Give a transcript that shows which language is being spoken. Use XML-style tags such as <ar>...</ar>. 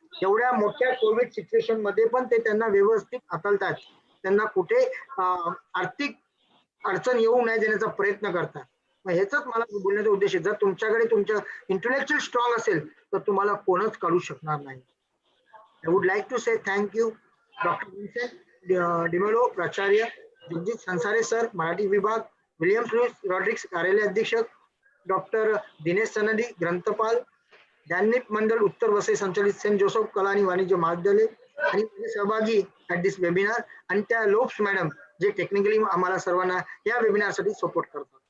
<mr>एवढ्या मोठ्या Covid situation मध्ये पण ते त्यांना व्यवस्थित हाताळतात, त्यांना कुठे आर्थिक अडचण येऊ नये देण्याचा प्रयत्न करतात. मग ह्याचाच मला बोलण्याचा उद्देश आहे. जर तुमच्याकडे तुमचं इंटेलेक्चुअल स्ट्रॉंग असेल तर तुम्हाला कोणच काढू शकणार नाही.</mr> <en>I would like to say thank you, Dr.</en> <mr>Vincent Dimelo, प्राचार्य, जगदीश संसारे सर, मराठी विभाग, विलियम्स लुईस रॉड्रिक्स, कार्यालय अधीक्षक, डॉक्टर दिनेश सनदी, ग्रंथपाल, ज्ञानदीप मंडल उत्तर वसई संचालित सेंट जोसेफ कला आणि वाणिज्य महाविद्यालय, आणि सहभागी</mr> <en>at this webinar,</en> <mr>आणि त्या लोप्स मॅडम जे टेक्निकली आम्हाला सर्वांना या वेबिनारसाठी सपोर्ट करतात.</mr>